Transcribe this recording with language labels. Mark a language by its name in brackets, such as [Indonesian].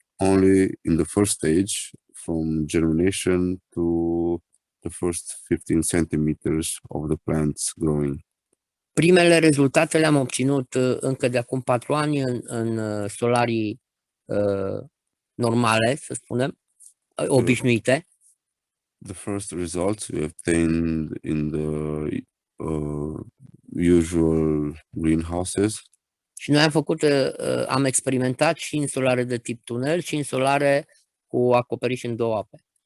[English] Only in the first stage, from germination to the first 15 centimeters of the plants growing. [Romanian] Primele rezultate le-am obținut încă de acum 4 ani în solarii normale, să spunem, obișnuite. [English] The first results we obtained in the usual greenhouses, [Romanian] Și noi am experimentat și în solare de tip tunel și în solare cu acoperiș în 2 ape.